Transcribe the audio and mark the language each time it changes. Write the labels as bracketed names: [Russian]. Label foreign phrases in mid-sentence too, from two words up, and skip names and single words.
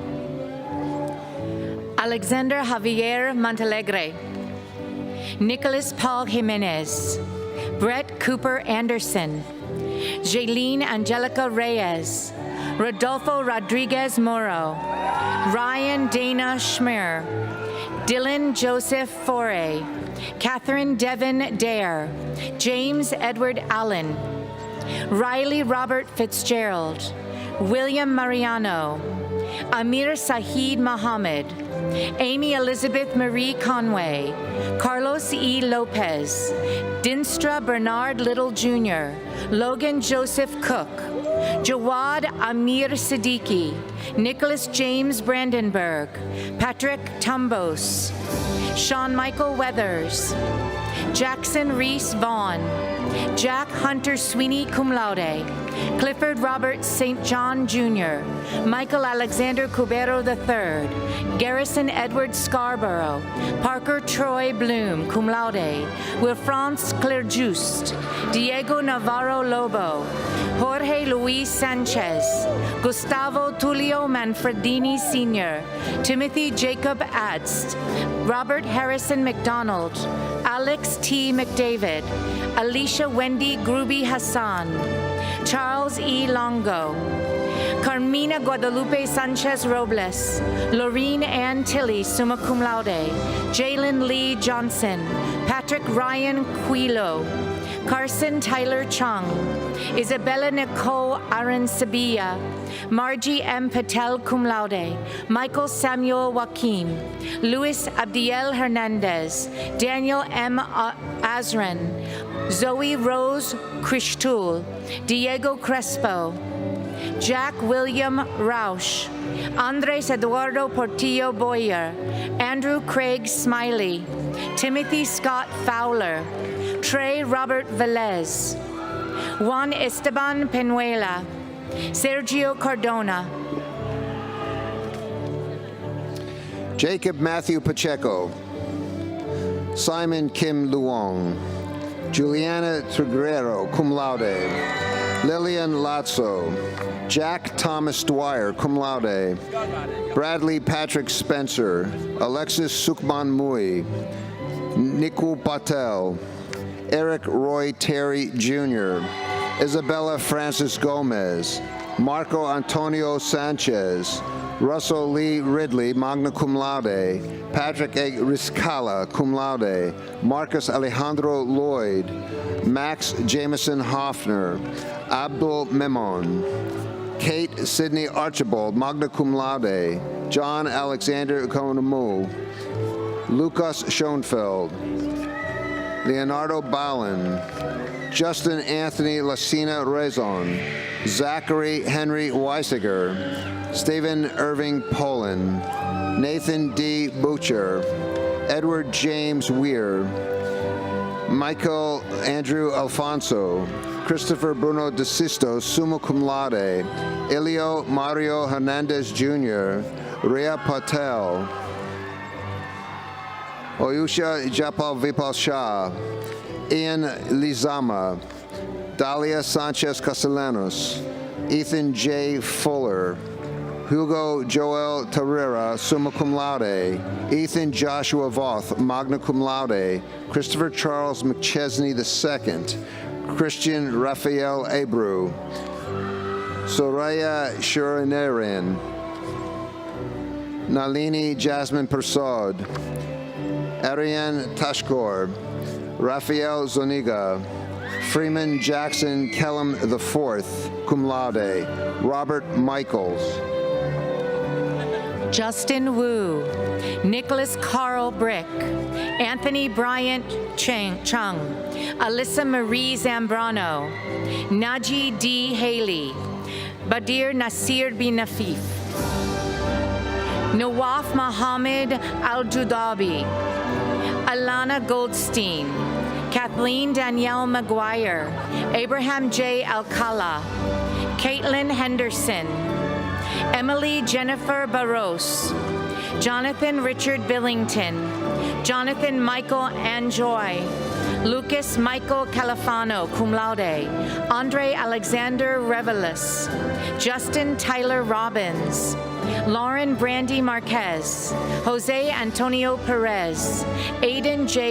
[English] Alexander Javier Montalegre, Nicholas Paul Jimenez, Brett Cooper Anderson, Jaylene Angelica Reyes, Rodolfo Rodriguez Moro, Ryan Dana Schmer, Dylan Joseph Foray, Catherine Devon Dare, James Edward Allen, Riley Robert Fitzgerald, William Mariano, Amir Sahid Mohammed, Amy Elizabeth Marie Conway, Carlos E. Lopez, Dinstra Bernard Little Jr., Logan Joseph Cook, Jawad Amir Siddiqui, Nicholas James Brandenburg, Patrick Tumbos, Sean Michael Weathers, Jackson Reese Vaughn, Jack Hunter Sweeney [Latin] cum laude, [English] Clifford Robert St. John Jr., Michael Alexander Cubero III, Garrison Edward Scarborough, Parker Troy Bloom [Latin] cum laude, [English] Wilfrance Clerjuste, Diego Navarro Lobo, Jorge Luis Sanchez, Gustavo Tulio Manfredini Sr., Timothy Jacob Adst, Robert Harrison McDonald, Alex T. McDavid, Alicia Wendy Gruby Hassan, Charles E. Longo, Carmina Guadalupe Sanchez Robles, Laureen Ann Tilley, [Latin] summa cum laude, [English] Jalen Lee Johnson, Patrick Ryan Quilo, Carson Tyler Chung, Isabella Nicole Aaron Sabia, Margie M. Patel [Latin] cum laude, [English] Michael Samuel Joaquim, Luis Abdiel Hernandez, Daniel M. Azran, Zoe Rose Krishtul, Diego Crespo, Jack William Rausch, Andres Eduardo Portillo Boyer, Andrew Craig Smiley, Timothy Scott Fowler, Trey Robert Velez, Juan Esteban Penuela, Sergio Cardona, Jacob Matthew Pacheco, Simon Kim Luong, Juliana Triguero, [Latin] cum laude, [English] Lillian Lotso, Jack Thomas Dwyer, [Latin] cum laude, [English] Bradley Patrick Spencer, Alexis Sukman Mui, Niku Patel, Eric Roy Terry Jr., Isabella Francis Gomez, Marco Antonio Sanchez, Russell Lee Ridley, [Latin] magna cum laude, Patrick A. [English] Riscala, [Latin] cum laude, [English] Marcus Alejandro Lloyd, Max Jameson Hoffner, Abdul Memon, Kate Sidney Archibald, [Latin] magna cum laude, [English] John Alexander Konamu, Lucas Schoenfeld, Leonardo Ballin, Justin Anthony Lacina Rezon, Zachary Henry Weisiger, Stephen Irving Poland, Nathan D. Butcher, Edward James Weir, Michael Andrew Alfonso, Christopher Bruno De Sisto, [Latin] summa cum laude, [English] Elio Mario Hernandez Jr., Rhea Patel, Oyusha Japal Vipal Shah, Ian Lizama, Dalia Sanchez Castellanos, Ethan J. Fuller, Hugo Joel Tarrera, [Latin] summa cum laude, [English] Ethan Joshua Voth, [Latin] magna cum laude, [English] Christopher Charles McChesney II, Christian Raphael Abreu, Soraya Shurinarin, Nalini Jasmine Persaud, Ariane Tashkor, Raphael Zuniga, Freeman Jackson Kellum IV, [Latin] cum laude, [English] Robert Michaels, Justin Wu, Nicholas Carl Brick, Anthony Bryant Chung, Alyssa Marie Zambrano, Naji D. Haley, Badir Nasir bin Nafif, Nawaf Mohammed Al-Judabi, Alana Goldstein, Kathleen Danielle McGuire, Abraham J. Alcala, Caitlin Henderson, Emily Jennifer Barros, Jonathan Richard Billington, Jonathan Michael Anjoy, Lucas Michael Califano, [Latin] cum laude, [English] Andre Alexander Revelis, Justin Tyler Robbins, Lauren Brandy Marquez, Jose Antonio Perez, Aiden J.